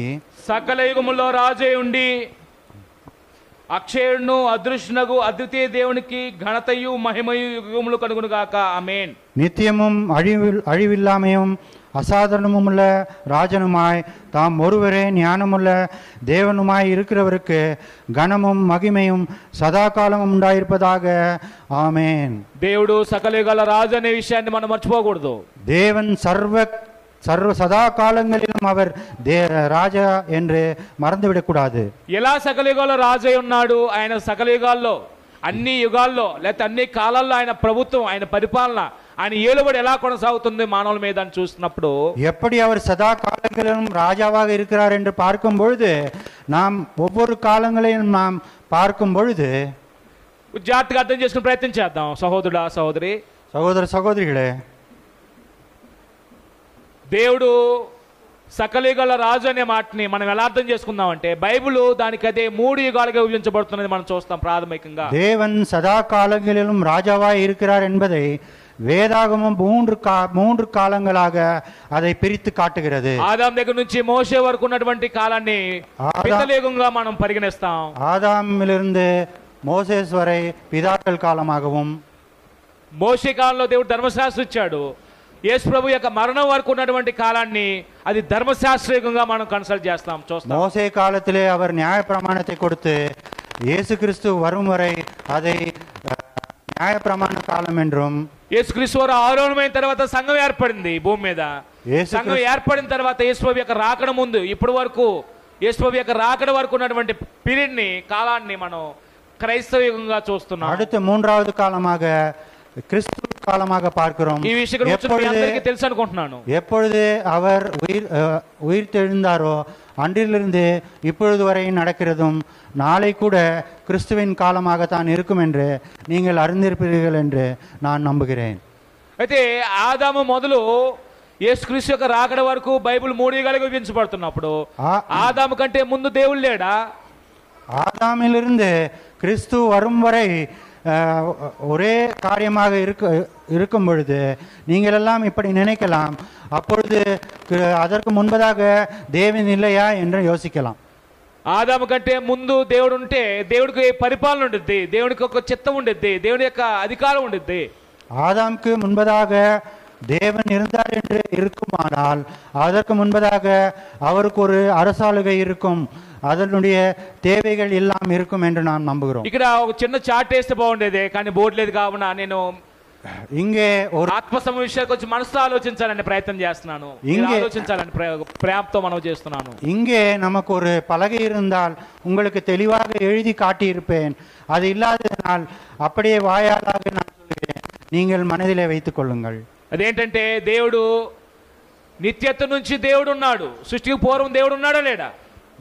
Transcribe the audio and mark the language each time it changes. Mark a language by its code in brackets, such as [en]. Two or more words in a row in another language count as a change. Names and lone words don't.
[te] సకల యుగములో రాజే ఉండి అక్షయుడును అదృశ్యునగు అద్వితీయ దేవునికి ఘనతయు మహిమయు యుగములు కలుగును గాక, ఆమేన్. [ta] நித்தியமும் அழிவில்லாமையும் அசாதாரணமுள்ள ராஜனுமாய் தாம் ஒருவரே ஞானமுள்ள தேவனுமாய் இருக்கிறவருக்கு கனமும் மகிமையும் சதா காலமும் உண்டாயிருப்பதாக, ஆமேன். [te] దేవుడు సకల యుగాల రాజు అనే విషయాన్ని మనం మర్చిపోకూడదు. [ta] தேவன் சர்வ சதா காலங்களிலும் அவர் ராஜா என்று மறந்துவிடக்கூடாது. [te] ఎలా సకల యుగాల్లో రాజై ఉన్నాడు, ఆయన సకల యుగాల్లో, అన్ని యుగాల్లో లేకపోతే అన్ని కాలాల్లో ఆయన ప్రభుత్వం, ఆయన పరిపాలన, ఆయన ఏలుబడి ఎలా కొనసాగుతుంది మానవుల మీద అని చూస్తున్నప్పుడు, [ta] எப்படி அவர் சதா காலங்களிலும் ராஜாவாக இருக்கிறார் என்று பார்க்கும் பொழுது, நாம் ஒவ்வொரு காலங்களையும் நாம் பார்க்கும் பொழுது [te] జాగ్రత్తగా అర్థం చేసుకుని ప్రయత్నం చేద్దాం. సహోదరుడా, సహోదరి, [ta] சகோதர சகோதரிகளே, [te] దేవుడు సకల యుగాల రాజు అనే మాటని మనం ఎలా అర్థం చేసుకుందామంటే, బైబిల్ దానికి అదే 3 యుగాలుగా విభజించబడుతున్నది మనం చూస్తాం. ప్రాథమికంగా [ta] தேவன் சதா காலங்களிலும் ராஜாவாய் இருக்கிறார் என்பதை வேதாகமம் 3 காலங்களாக அதை பிரித்து காட்டுகிறது. [te] ఆదాం దగ్గర నుంచి మోషే వరకు ఉన్నటువంటి కాలాన్ని పితృయుగంగా మనం పరిగణిస్తాం. [ta] ஆதாமிலிருந்து மோசேஸ் வரை பிதாக்கள் காலமாகவும், [te] మోషే కాలంలో దేవుడు ధర్మశాస్త్రం ఇచ్చాడు. యేసు ప్రభు యొక్క మరణం వరకు ఉన్నటువంటి కాలాన్ని అది ధర్మశాస్త్రీయంగా మనం కన్సల్ట్ చూస్తాం. [ta] மோசே காலத்திலே அவர் நியாய பிரமாணத்தை கொடுத்து இயேசு கிறிஸ்து வரும் வரை அதை நியாய பிரமாణ కాలం என்றும், [te] యేసుక్రీస్తు వారు ఆరోహణమైన తర్వాత సంఘం ఏర్పడింది భూమి మీద. సంఘం ఏర్పడిన తర్వాత యేసు ప్రభు యొక్క రాకడ ముందు ఇప్పటి వరకు యేసు ప్రభు యొక్క రాకడ వరకు ఉన్నటువంటి పీరియడ్ ని కాలాన్ని మనం క్రైస్తవ యుగంగా చూస్తున్నాం. [ta] அடுத்த மூன்றாவது காலமாக கிறிஸ்து காலமாக பார்க்கிறோம். [te] ఈ విషయం గురించి మీ అందరికీ తెలుసు అనుకుంటున్నాను. [ta] எப்பொழுது அவர் உயிர் தெழுந்தாரோ அன்றிலிருந்து இப்பொழுது வரை நடக்கிறதும் நாளை கூட கிறிஸ்துவின் காலமாகத்தான் இருக்கும் என்று நீங்கள் அறிந்திருப்பீர்கள் என்று நான் நம்புகிறேன். [te] అయితే ఆదాము మొదలు యేసుక్రీస్తు యొక్క రాకడ వరకు బైబిల్ 3 యుగాలుగా విభజించబడుతున్నప్పుడు ఆదాము కంటే ముందు దేవుడు లేడా? [ta] ஆதாமிலிருந்து கிறிஸ்து வரும் வரை ஒரே காரியமாக இருக்கும் பொழுது நீங்கள் எல்லாம் இப்படி நினைக்கலாம், அப்பொழுது அதற்கு முன்பதாக தேவன் இல்லையா என்று யோசிக்கலாம். [te] ఆదాము కంటే ముందు దేవుడు ఉంటే దేవుడికి పరిపాలన ఉండిద్ది, దేవుడికి ఒక చిత్తం ఉండిద్ది, దేవుడి యొక్క అధికారం ఉండిద్ది. [ta] ஆதாமுக்கு முன்பதாக தேவன் இருந்தார் என்று இருக்குமானால் அதற்கு முன்பதாக அவருக்கு ஒரு அரசாளுகை இருக்கும், அதனுடைய தேவைகள் எல்லாம் இருக்கும் என்று நாம் நம்புகிறோம். [te] ఇక్కడ ఒక చిన్న చార్ట్ వేస్తే బాగుండేది, కానీ బోర్డు లేదు కావున నేను [ta] இங்கே ஒரு [te] ఆత్మ విషయానికి వచ్చి మనసుతో ఆలోచించాలని ప్రయత్నం చేస్తున్నాను. ఆలోచించాలని ప్రేమతో మనం చేస్తున్నాను. [ta] இங்கே நமக்கு ஒரு பலகை இருந்தால் உங்களுக்கு தெளிவாக எழுதி காட்டியிருப்பேன். அது இல்லாததனால் அப்படியே வாயாலாக நான் சொல்கிறேன், நீங்கள் மனதிலே வைத்துக் கொள்ளுங்கள். [te] అదేంటంటే దేవుడు నిత్యత్వం నుంచి దేవుడు ఉన్నాడు. సృష్టికి పూర్వం దేవుడు ఉన్నాడా లేడా?